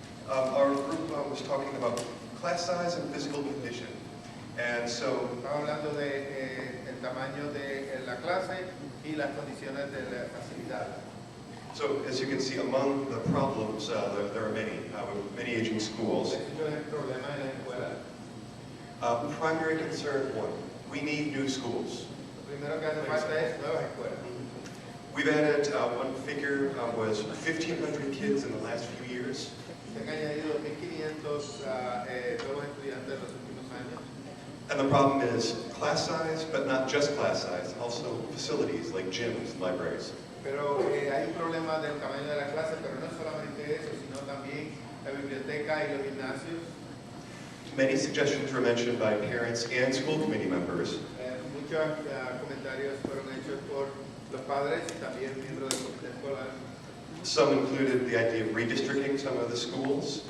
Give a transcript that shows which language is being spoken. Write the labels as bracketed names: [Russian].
[English] Our group was talking about class size and physical condition. And so, [Spanish] Estaba hablando de el tamaño de la clase y las condiciones de la facilidad. [English] so as you can see, among the problems, there are many aging schools. [Spanish] Existen problemas en la escuela. [English] Primary concern one, we need new schools. [Spanish] Lo primero que hace falta es nuevas escuelas. [English] We've added, one figure was 1,500 kids in the last few years. [Spanish] Se han añadido 1.500 nuevos estudiantes en los últimos años. [English] And the problem is class size, but not just class size, also facilities like gyms, libraries. [Spanish] Pero hay un problema del tamaño de la clase, pero no solamente eso, sino también la biblioteca y los gimnasios. [English] Many suggestions were mentioned by parents and school committee members. [Spanish] Muchos comentarios fueron hechos por los padres y también miembros del comité escolar. [English] Some included the idea of redistricting some of the schools.